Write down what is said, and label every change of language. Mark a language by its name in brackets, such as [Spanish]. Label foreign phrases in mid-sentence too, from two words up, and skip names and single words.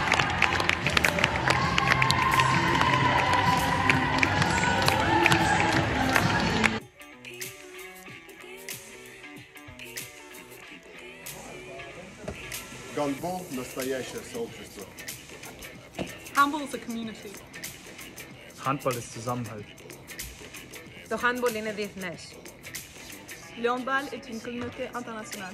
[Russian] Гандбол – настоящее сообщество. [English] Handball is a community. [German] Handball ist Zusammenhalt. [Greek] Το handball είναι διεθνές. [French] Le handball est une communauté internationale.